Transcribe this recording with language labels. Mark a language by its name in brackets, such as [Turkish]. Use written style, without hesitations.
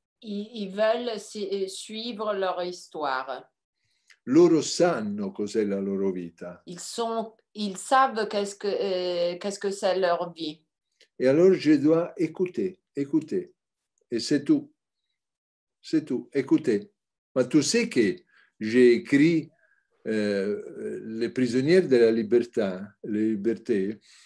[French] Ils veulent suivre leur histoire. [Italian] Loro sanno cos'è la loro vita. [French] Ils savent qu'est-ce que c'est leur vie. Et alors je dois écouter. Et c'est tout. C'est tout. Écoutez. Mais tu sais que j'ai écrit Les prisonniers de la liberté.